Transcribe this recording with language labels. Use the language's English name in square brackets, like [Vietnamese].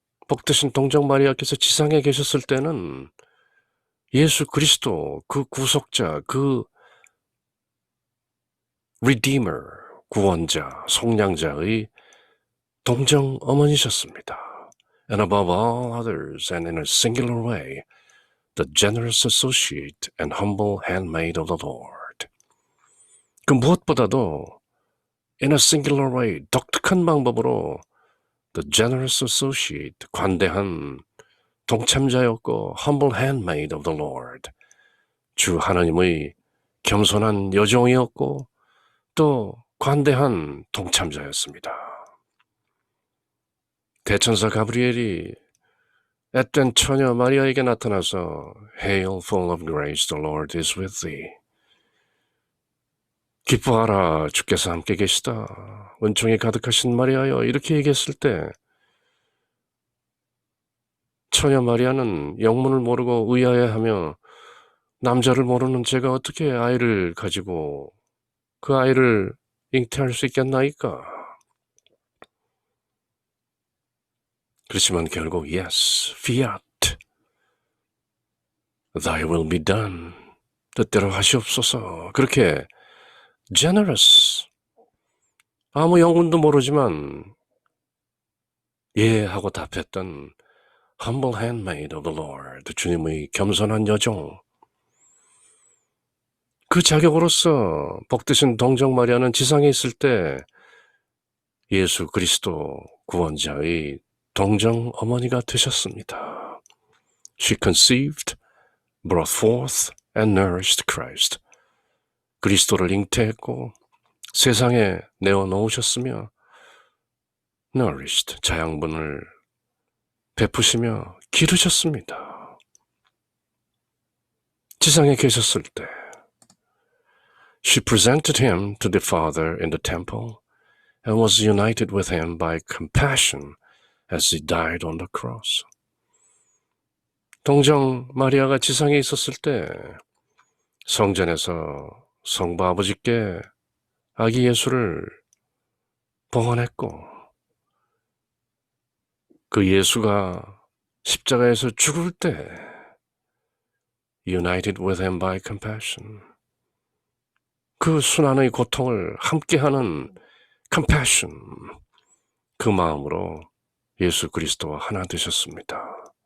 [Korean] 복되신 동정 마리아께서 지상에 계셨을 때는 예수 그리스도, 그 구속자, 그 Redeemer, 구원자, 속량자의 동정 어머니셨습니다. [English] And above all others and in a singular way, the generous associate and humble handmaid of the Lord. [Korean] 그 무엇보다도 [English] in a singular way, [Korean] 독특한 방법으로 [English] the generous associate, [Korean] 관대한 동참자였고 [English] humble handmaid of the Lord, [Korean] 주 하나님의 겸손한 여종이었고 또 관대한 동참자였습니다. 대천사 가브리엘이 앳된 처녀 마리아에게 나타나서 [English] Hail, full of grace, the Lord is with thee. [Korean] 기뻐하라, 주께서 함께 계시다. 은총이 가득하신 마리아여, 이렇게 얘기했을 때 처녀 마리아는 영문을 모르고 의아해하며 남자를 모르는 제가 어떻게 아이를 가지고 그 아이를 잉태할 수 있겠나이까? 그렇지만 결국 [English] yes, fiat, thy will be done, [Korean] 뜻대로 하시옵소서. 그렇게 generous, 아무 영문도 모르지만 예 하고 답했던 [English] humble handmaid of the Lord, [Korean] 주님의 겸손한 여종, 그 자격으로서 복되신 동정 마리아는 지상에 있을 때 예수 그리스도 구원자의 동정 어머니가 되셨습니다. [English] She conceived, brought forth, and nourished Christ. [Korean] 그리스도를 잉태했고 세상에 내어놓으셨으며 nourished, 자양분을 베푸시며 기르셨습니다. 지상에 계셨을 때 [English] She presented him to the Father in the temple and was united with him by compassion as he died on the cross. [Korean] 동정 마리아가 지상에 있었을 때 성전에서 성부 아버지께 아기 예수를 봉헌했고 그 예수가 십자가에서 죽을 때 [English] united with him by compassion, [Korean] 그 순환의 고통을 함께하는 compassion, 그 마음으로 예수 그리스도와 하나 되셨습니다.